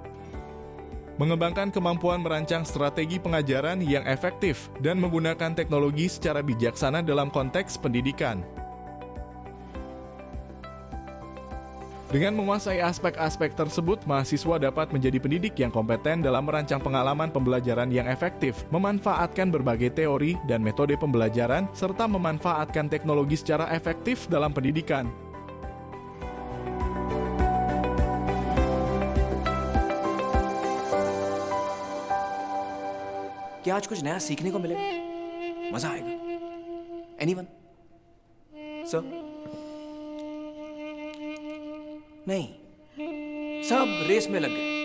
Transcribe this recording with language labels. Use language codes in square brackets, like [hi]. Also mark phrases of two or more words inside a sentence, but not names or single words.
[id] Mengembangkan kemampuan merancang strategi pengajaran yang efektif dan menggunakan teknologi secara bijaksana dalam konteks pendidikan. Dengan menguasai aspek-aspek tersebut, mahasiswa dapat menjadi pendidik yang kompeten dalam merancang pengalaman pembelajaran yang efektif, memanfaatkan berbagai teori dan metode pembelajaran, serta memanfaatkan teknologi secara efektif dalam pendidikan. [hi] क्या आज कुछ नया सीखने को मिलेगा? मजा आएगा? एनीवन? सर? नहीं, सब रेस में लग गए।